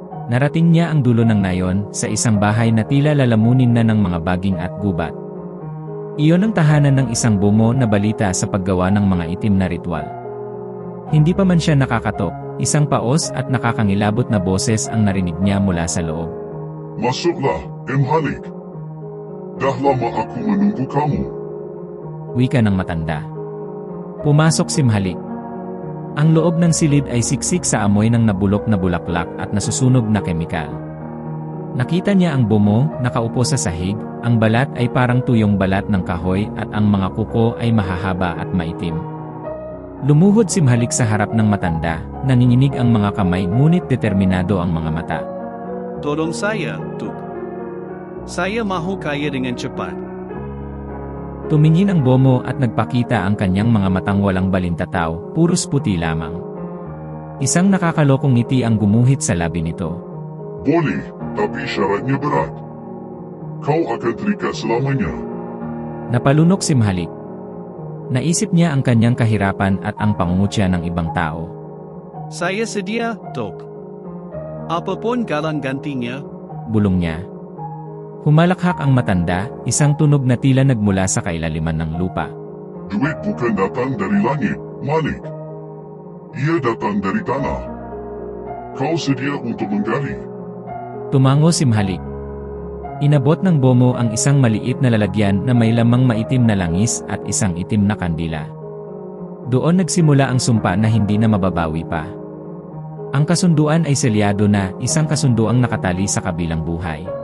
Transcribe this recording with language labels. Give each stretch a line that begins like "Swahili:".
Filipino: Narating niya ang dulo ng nayon sa isang bahay na tila lalamunin na ng mga baging at gubat. Iyon ang tahanan ng isang bomo na balita sa paggawa ng mga itim na ritual. Hindi pa man siya nakakatok, isang paos at nakakangilabot na boses ang narinig niya mula sa loob.
Malay: Masuklah, Mahalik. Dahlama ako menunggu kamu.
Filipino: Wika ng matanda. Pumasok si Mahalik. Ang loob ng silid ay siksik sa amoy ng nabulok na bulaklak at nasusunog na kemikal. Nakita niya ang bomo, nakaupo sa sahig, ang balat ay parang tuyong balat ng kahoy at ang mga kuko ay mahahaba at maitim. Lumuhod si Mahalik sa harap ng matanda, nanginginig ang mga kamay ngunit determinado ang mga mata.
Malay: Tolong saya, Tuk. Saya mahu kaya dengan cepat.
Filipino: Tumingin ang bomo at nagpakita ang kanyang mga matang walang balintataw, puros puti lamang. Isang nakakalokong ngiti ang gumuhit sa labi nito.
Malay: Boleh, tapi syaratnya berat. Kau akan terikat selamanya.
Filipino: Napalunok si Mahalik. Naisip niya ang kanyang kahirapan at ang pangungutya ng ibang tao.
Malay: Saya sedia, Tok. Apapun galang gantinya.
Filipino: Bulong niya. Humalakhak ang matanda, isang tunog na tila nagmula sa kailaliman ng lupa.
Malay: Duit bukan datang dari langit, Malik. Ia datang dari tanah. Kau sedia untuk menggali?
Filipino: Tumango si Mahalik. Inabot ng bomo ang isang maliit na lalagyan na may lamang maitim na langis at isang itim na kandila. Doon nagsimula ang sumpa na hindi na mababawi pa. Ang kasunduan ay selyado na, isang kasunduang nakatali sa kabilang buhay.